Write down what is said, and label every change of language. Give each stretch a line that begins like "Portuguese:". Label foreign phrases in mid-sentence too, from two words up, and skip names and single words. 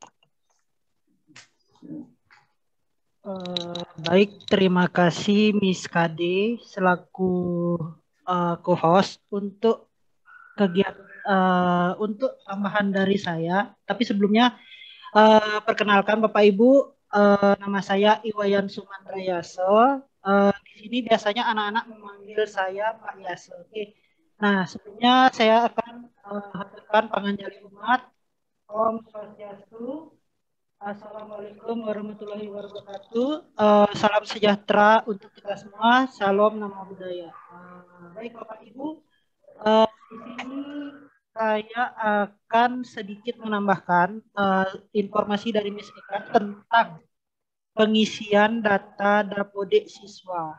Indonesian: Baik, terima kasih Miss Kade selaku co-host untuk kegiatan untuk tambahan dari saya. Tapi sebelumnya perkenalkan Bapak Ibu, nama saya Iwayan Sumandra Yaso. Di sini biasanya anak-anak memanggil saya Pak Yaso. Oke. Nah, sebelumnya saya akan haturkan
Balinese: panganjali umat. Om Swastiastu,
Arabic: السلام عليكم ورحمة الله وبركاته.
Indonesian: Salam sejahtera untuk kita semua. Salam nama budaya. Baik Bapak Ibu, di sini saya akan sedikit menambahkan informasi dari Miss Eka tentang pengisian data Dapodik siswa.